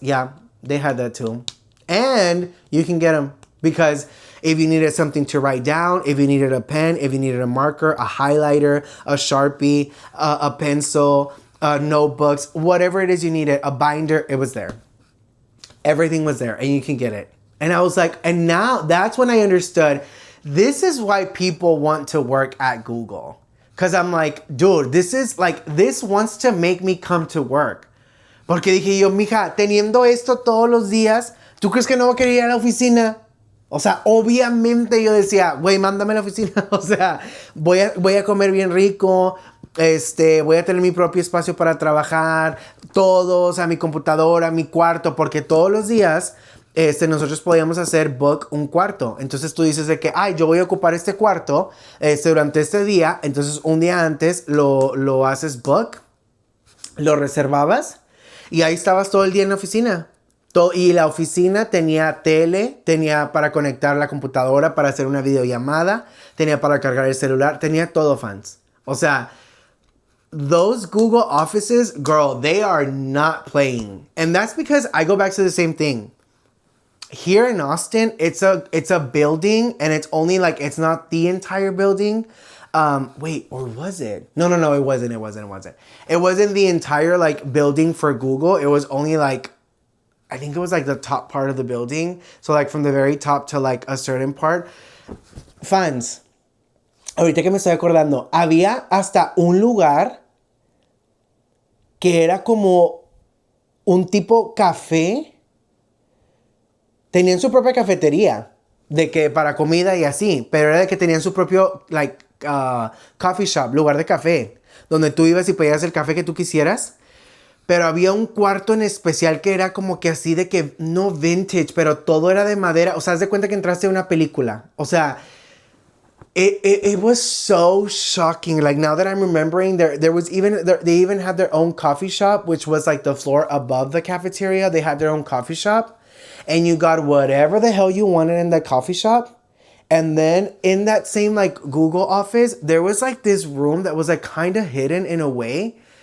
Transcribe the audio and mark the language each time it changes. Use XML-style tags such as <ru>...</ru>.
<en>Yeah, they had that too. And you can get them because if you needed something to write down, if you needed a pen, if you needed a marker, a highlighter, a Sharpie, a pencil, notebooks, whatever it is you needed, a binder, it was there. Everything was there and you can get it. And I was like, and now that's when I understood this is why people want to work at Google. Because I'm like, dude, this wants to make me come to work.</en> <es>Porque dije yo, mija, teniendo esto todos los días, ¿tú crees que no voy a querer ir a la oficina? O sea, obviamente yo decía, güey, mándame a la oficina. O sea, voy a comer bien rico, voy a tener mi propio espacio para trabajar, todo, o sea, mi computadora, mi cuarto, porque todos los días nosotros podíamos hacer book un cuarto. Entonces tú dices de que, ay, yo voy a ocupar este cuarto durante este día. Entonces un día antes lo haces book, lo reservabas y ahí estabas todo el día en la oficina. Y la oficina tenía tele, tenía para conectar la computadora, para hacer una videollamada, tenía para cargar el celular, tenía todo, fans. O sea,</es> <en>those Google offices, girl, they are not playing. And that's because I go back to the same thing. Here in Austin, it's a building, and it's only like, it's not the entire building. Wait, or was it? No, it wasn't. It wasn't the entire like building for Google. It was only like, I think it was like the top part of the building. So like from the very top to like a certain part.</en> <es>Fans, ahorita que me estoy acordando, había hasta un lugar que era como un tipo café. Tenían su propia cafetería de que para comida y así, pero era de que tenían su propio coffee shop, lugar de café, donde tú ibas y pedías el café que tú quisieras. Pero había un cuarto en especial que era como que así de que no vintage, pero todo era de madera. O sea, haz de cuenta que entraste a una película. O sea, it was so shocking.</es> <en>Like now that I'm remembering, there was they even had their own coffee shop, which was like the floor above the cafeteria. They had their own coffee shop. And you got whatever the hell you wanted in that coffee shop. And then in that same like Google office, there was like this room that was like kind of hidden in a way.</en>